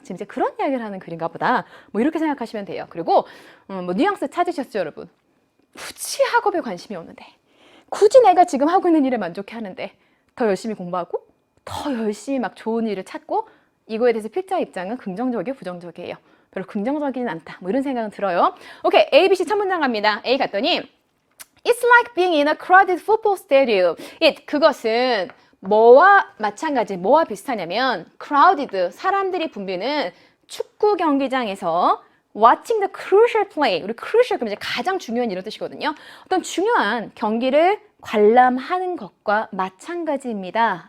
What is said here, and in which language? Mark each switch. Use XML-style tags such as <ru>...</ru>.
<ko>지금 이제 그런 이야기를 하는 글인가 보다. 뭐 이렇게 생각하시면 돼요. 그리고 뭐 뉘앙스 찾으셨죠, 여러분? 굳이 학업에 관심이 없는데, 굳이 내가 지금 하고 있는 일에 만족해 하는데 더 열심히 공부하고 더 열심히 막 좋은 일을 찾고, 이거에 대해서 필자 입장은 긍정적이에요, 부정적이에요? 별로 긍정적이진 않다. 뭐 이런 생각은 들어요. 오케이, A, B, C 첫 문장 갑니다.</ko> <en>A</en> <ko>갔더니</ko> <en>It's like being in a crowded football stadium.</en> <ko>그것은 뭐와 마찬가지, 뭐와 비슷하냐면 crowded, 사람들이 붐비는 축구 경기장에서</ko> <en>watching the crucial play.</en> <ko>우리 crucial 그러면 이제 가장 중요한 이런 뜻이거든요. 어떤 중요한 경기를 관람하는 것과 마찬가지입니다.</ko>